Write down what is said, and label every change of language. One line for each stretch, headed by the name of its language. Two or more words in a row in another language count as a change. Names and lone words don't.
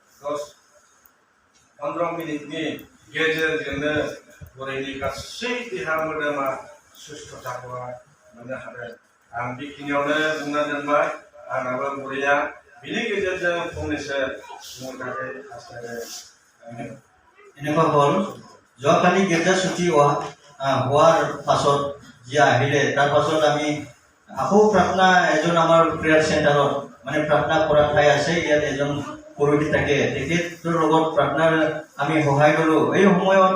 Bodo: 10-15 मिनिटनि गेजेरजोंनो बुरैनि गासै देहा मोदोमा सुस्थ'थाखौहाय मोननो हादों आं बेखिनियावनो बुंना दोनबाय आंनाबो बुरैया बिनि गेजेरजों फंनैसो बुंनो थाखाय हास्थायदों
Assamese: এনেকুৱা হ'ল যোৱাকালি গীৰ্জা ছুটি হোৱাৰ পাছত যি আহিলে তাৰ পাছত আমি আকৌ প্ৰাৰ্থনা এজন আমাৰ
English: prayer center
Assamese: মানে প্ৰাৰ্থনা কৰা ঠাই আছে ইয়াত এজন পুৰোহিত থাকে তেখেতৰ লগত প্ৰাৰ্থনাৰ আমি সহায় ল'লোঁ এই সময়ত